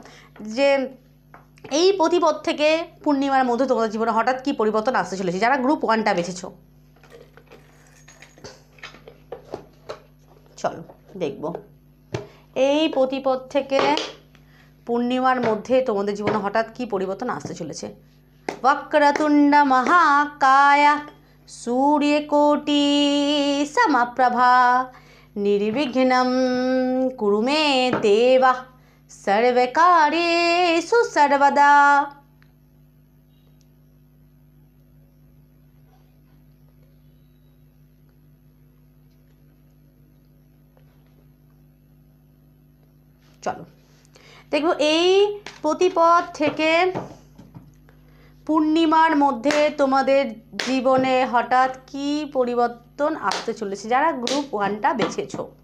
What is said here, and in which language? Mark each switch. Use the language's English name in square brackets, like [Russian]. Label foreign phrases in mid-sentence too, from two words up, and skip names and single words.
[Bangla] যে এই প্রতিপদ থেকে পূর্ণিমার মধ্যে তোমাদের জীবনে হঠাৎ কি পরিবর্তন আসতে চলেছে, যারা গ্রুপ 1টা বেছেছ। চলো দেখবো এই প্রতিপদ থেকে পূর্ণিমার মধ্যে তোমাদের জীবনে হঠাৎ কি পরিবর্তন আসতে চলেছে। [Sanskrit] वक्रतुंड महाकाय सूर्यकोटि समप्रभा निर्विघ्नं कुरु मे देव सर्वकार्येषु सर्वदा। [Bangla] চলো দেখো এই প্রতিপদ থেকে পূর্ণিমার মধ্যে তোমাদের জীবনে হঠাৎ কি পরিবর্তন আসতে চলেছে, যারা গ্রুপ 1টা বেছেছো।